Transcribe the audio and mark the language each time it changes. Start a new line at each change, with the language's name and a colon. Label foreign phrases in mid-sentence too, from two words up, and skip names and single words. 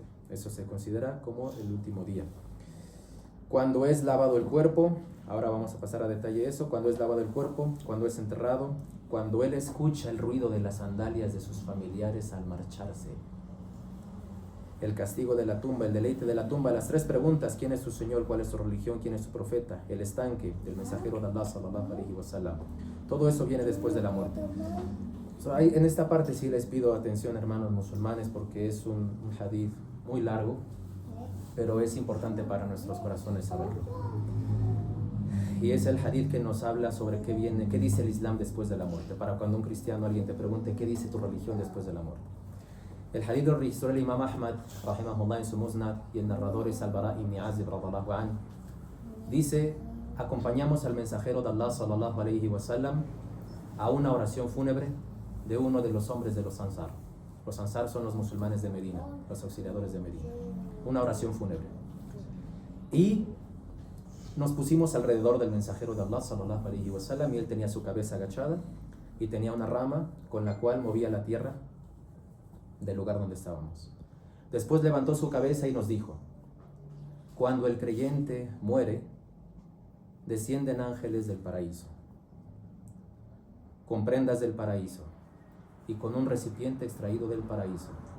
Spanish: Eso se considera como el último día. Cuando es lavado el cuerpo, ahora vamos a pasar a detalle eso, cuando es lavado el cuerpo, cuando es enterrado, cuando él escucha el ruido de las sandalias de sus familiares al marcharse. El castigo de la tumba, el deleite de la tumba, las 3 preguntas: ¿quién es su Señor? ¿Cuál es su religión? ¿Quién es su profeta? El estanque del mensajero de Allah
Arabic: صلى الله عليه وسلم.
Spanish: Todo eso viene después de la muerte. En esta parte sí les pido atención, hermanos musulmanes, porque es un hadith muy largo, pero es importante para nuestros corazones saberlo. Y es el hadith que nos habla sobre qué dice el Islam después de la muerte. Para cuando un cristiano, alguien te pregunte qué dice tu religión después de la muerte. El hadith lo registró el Imam Ahmad, rahimahullah, en su Musnad, y el narrador es Al-Bara ibn Azib,
Arabic: رضي الله عنه.
Spanish: Dice: acompañamos al mensajero de Allah,
Arabic: صلى الله عليه وسلم,
Spanish: a una oración fúnebre de uno de los hombres de los Ansar. Los Ansar son los musulmanes de Medina, los auxiliadores de Medina. Una oración fúnebre. Y nos pusimos alrededor del mensajero de Allah,
Arabic: صلى الله عليه وسلم,
Spanish: y él tenía su cabeza agachada y tenía una rama con la cual movía la tierra del lugar donde estábamos. Después levantó su cabeza y nos dijo: cuando el creyente muere, descienden ángeles del paraíso, con prendas del paraíso y con un recipiente extraído del paraíso.